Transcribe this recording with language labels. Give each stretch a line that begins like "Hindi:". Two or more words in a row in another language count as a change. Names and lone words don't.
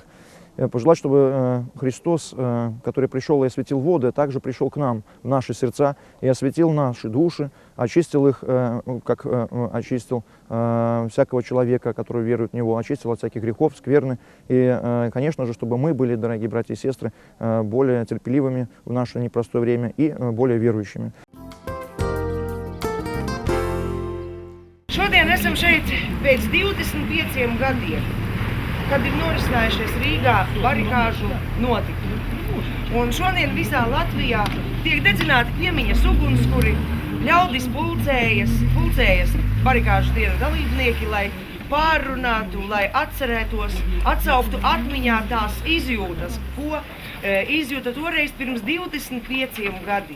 Russian: Пожелать, чтобы Христос, который пришел и осветил воды, также пришел к нам, в наши сердца, и осветил наши души, очистил их, как очистил всякого человека, который верует в Него, очистил от всяких грехов, скверны. И, конечно же, чтобы мы были, дорогие братья и сестры, более терпеливыми в наше непростое время и более верующими.
Latvian: Šodien esam šeit pēc 25 gadiem, kad ir norisinājušies Rīgā barikāžu notikumi. Un šodien visā Latvijā tiek dedzināti piemiņas ugunskuri, ļaudis pulcējas barikāžu dienu dalībnieki, lai pārrunātu, lai atcerētos, atsauktu atmiņā tās izjūtas, ko izjūta toreiz pirms 25 gadiem.